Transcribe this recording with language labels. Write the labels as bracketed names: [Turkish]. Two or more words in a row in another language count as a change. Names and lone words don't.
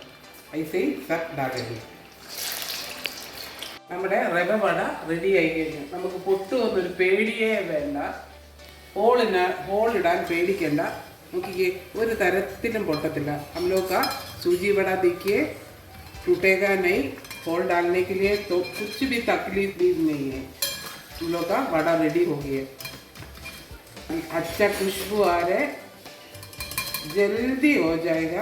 [Hindi] ऐसे सब [Malayalam] ഡാകേണ്ടി. നമ്മുടെ റവ വട റെഡി ആയി കഴിഞ്ഞു. നമുക്ക് പൊട്ടുമെന്നൊരു പേടിയേ വേണ്ട. ഹോളിടാൻ പേടിക്കണ്ട. നോക്കിക്കേ, ഒരു തരത്തിലും പൊട്ടത്തില്ല. [Hindi] हम लोग का सूजी वड़ा देखिए, टूटेगा नहीं. होल डालने के लिए तो कुछ भी तकलीफ भी नहीं है. हम लोग का वड़ा रेडी हो गया. अच्छा खुशबू आ रहा है, जल्दी हो जाएगा.